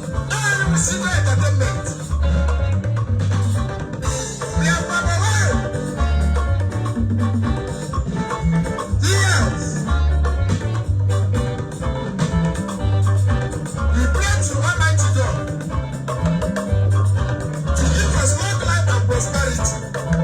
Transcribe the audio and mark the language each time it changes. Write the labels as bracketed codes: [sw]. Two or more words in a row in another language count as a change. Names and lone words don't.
[ig] Naanị m si na entertainment. Bịa, bịa, bịa, bịa. [en] Yes. We pray to Almighty God to give us long life and prosperity.